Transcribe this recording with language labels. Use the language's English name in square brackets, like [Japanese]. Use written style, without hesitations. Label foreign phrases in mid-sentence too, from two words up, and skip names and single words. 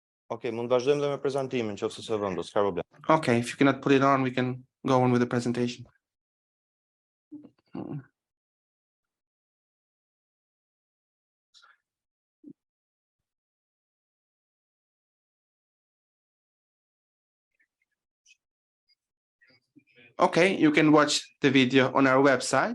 [Albanian] Ok, mund vazhdojmë dhe me prezantimin, nëse se vendos, s'ka problem. [English] Okay, if you cannot put it on, we can go on with the presentation. Okay, you can watch the video on our website.